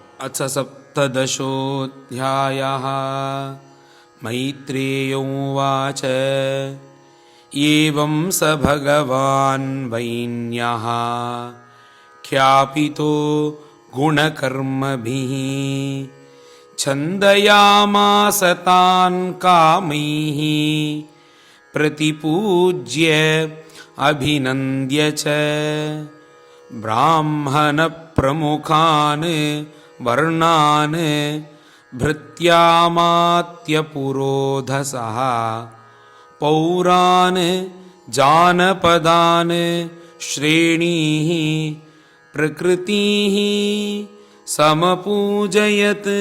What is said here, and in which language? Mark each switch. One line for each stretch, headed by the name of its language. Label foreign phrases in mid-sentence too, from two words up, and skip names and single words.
Sanskrit: अथ सप्तदशोऽध्यायः मैत्रेय उवाच एवं स भगवान् वैन्यः ख्यापितो गुणकर्मभिः छन्दयामास तान् कामैः प्रतिपूज्य अभिनन्द्य च ब्राह्मणप्रमुखान् वर्णान् भृत्यामात्यपुरोधसः पौरान् जानपदान् श्रेणीः प्रकृतिः समपूजयत्.